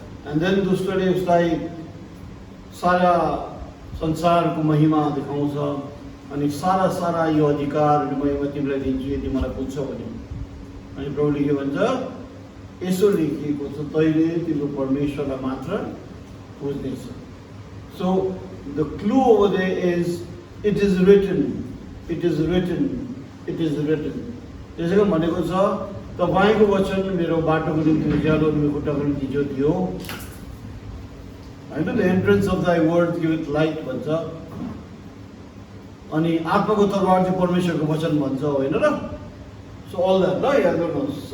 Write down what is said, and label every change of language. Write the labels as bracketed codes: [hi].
[en] and then [ne] दुष्टले उसलाई सारा संसारको महिमा देखाउँछ अनि सारा यो अधिकार महिमा तिमीलाई दिन्छु यदि मलाई पुग्छ भने। अनि प्रभुले के भन्छ? यसो लेखिएको छ, तैँले तिम्रो परमेश्वरलाई मात्र बुझ्नेछ। [en] So the clue over there is it is written, it is written, it is written. [ne] त्यसैले भनेको छ तपाईँको वचन मेरो बाटोको निम्ति उज्यालो, मेरो खुट्टाको निम्ति ज्योति हो हैन। [en] the entrance of thy word give light [ne] भन्छ। अनि आत्माको तरवार चाहिँ परमेश्वरको वचन भन्छ होइन र। सो अल द्याट ल, याद गर्नुहोस्।